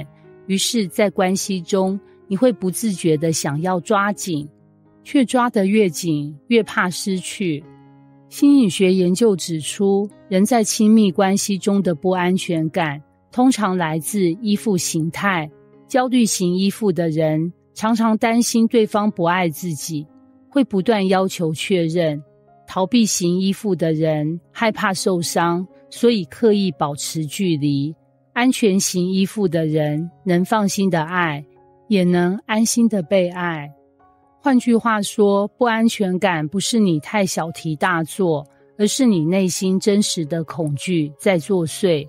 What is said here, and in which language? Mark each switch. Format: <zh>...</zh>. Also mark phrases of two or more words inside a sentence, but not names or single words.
<zh>於是在關係中，你會不自覺地想要抓緊，卻抓得越緊越怕失去。心理學研究指出，人在親密關係中的不安全感通常來自依附形態。焦慮型依附的人常常擔心對方不愛自己，會不斷要求確認。逃避型依附的人害怕受傷，所以刻意保持距離。安全型依附的人能放心的愛，也能安心的被愛。換句話說，不安全感不是你太小題大做，而是你內心真實的恐懼在作祟。</zh>